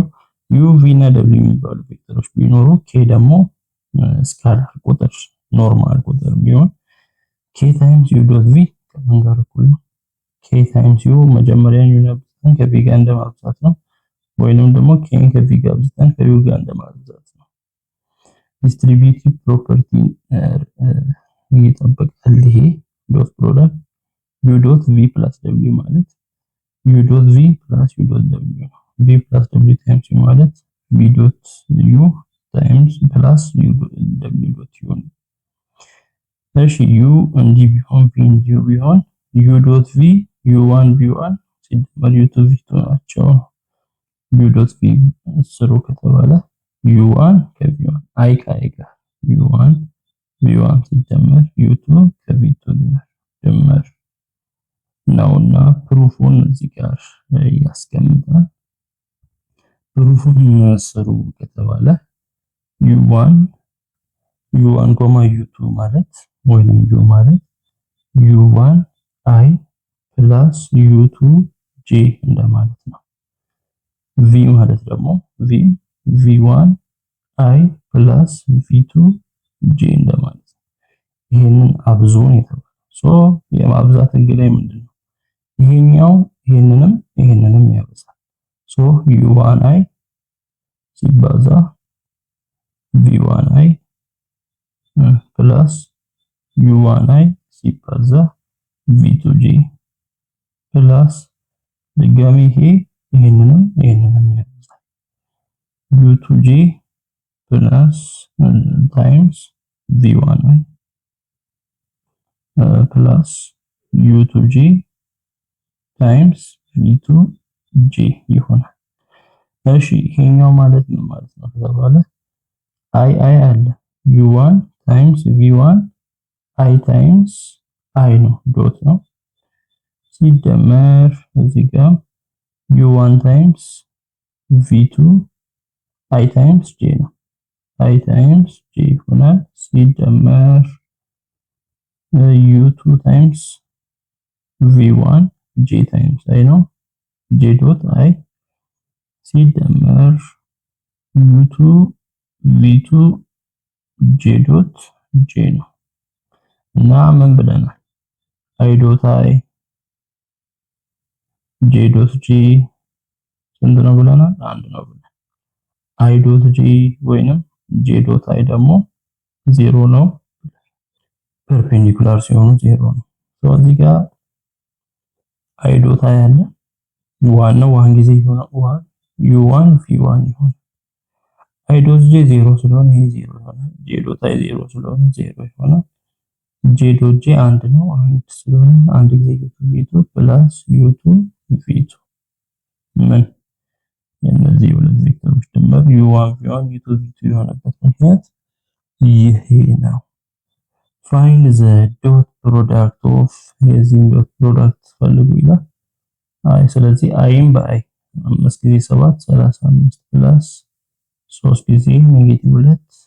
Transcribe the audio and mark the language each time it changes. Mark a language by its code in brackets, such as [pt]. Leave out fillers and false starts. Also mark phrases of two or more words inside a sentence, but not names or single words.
[am] u v እና w የሚባሉ ቬክተሮች ቢኖሩ k ደግሞ ስካላር ቁጥር ኖርማል ቁጥር ቢሆን [en] k times u dot v [am] ከምን ጋር እኩል ነው? [en] k times u [am] መጀመሪያ u ነብተን ከv ጋር እንደማብዛት ነው ወይንም ደግሞ k ከv ጋር አብዝተን ከu ጋር እንደማብዛት ነው። ዲስትሪቢዩቲቭ ፕሮፐርቲ ይጠበቃል። ይሄ [en] dot product u dot v plus w [am] ማለት [en] u dot v plus u dot w [am] ነው። [en] v plus w times u [am] ማለት [en] v dot u times plus u w dot u [am] ነው። እሺ u እንዲህ ቢሆን v እንዲህ ቢሆን [en] u dot v [am] u1 v1 ሲደመር u2 v2 ናቸው። u dot v ስሩ ከተባለ u1 ከv1 አይ ከአይ ጋር u1 v1 ሲደመር u2 ከv2 ጋር ድምር ነውና ፕሩፉን እዚህ ጋር ያስቀምጣል። ፕሩፉን ስሩ ከተባለ u1 u2 ማለት ወይንም u ማለት [en] u1 i plus u2 j [am] እንደማለት ነው። v ማለት ደግሞ [en] v1 i plus v2 j [am] እንደማለት ነው። ይሄንን አብዙ ነው የተባለው። የማብዛት ህግ ላይ ምንድነው? ይሄኛው ይሄንንም ያበዛል። [en] u1i ሲባዛ v1i plus u1i [am] ሲባዛ v2j plus ድጋሚ ይሄንንም ያበዛል። [en] u2j plus times v1i plus u2j times v2j [am] ይሆናል። እሺ ይሄኛው ማለት ምን ማለት ነው ከተባለ i አለ [en] u1 times v1 i times i [am] ነው ዶት ነው ሲደመር እዚህ ጋር [en] u1 times v2 i times j [am] ነው [en] i times j [am] ይሆናል ሲደመር [en] u2 times v1 j times i [am] ነው [en] j dot i [am] ሲደመር [en] u2 v2 j dot j [am] ነው እና ምን ብለናል? [en] i dot i j dot j [am] ስንት ነው ብለናል? አንድ ነው ብለናል። [en] i dot j [am] ወይንም [en] j dot i [am] ደግሞ 0 ነው። ፐርፔንዲኩላር ሲሆኑ 0 ነው። ስለዚህ ጋር [en] i dot i [am] አለ ዋናው ዋን ጊዜ ይሆናል u1 v1 ይሆናል [en] i dot j [am] 0 ስለሆነ ይሄ 0 ይሆናል። [en] j dot [am] አይ 0 ስለሆነ 0 ይሆናል። [en] j dot j [am] አንድ ነው። አንድ ስለሆነ አንድ ጊዜ ቪቱ ፕላስ ዩ2 ቪቱ ምን የነዚህ ሁለት ቬክተሮች ድምር u1 v1 u2 v2 የሆነበት ምክንያት ይሄ ነው። [en] find the dot product of [am] የዚህ ዶት ፕሮዳክት ፈልጉ ይላል። አይ ስለዚህ አይም በአይ 5 ጊዜ 7 35 ፕላስ 3 ጊዜ -2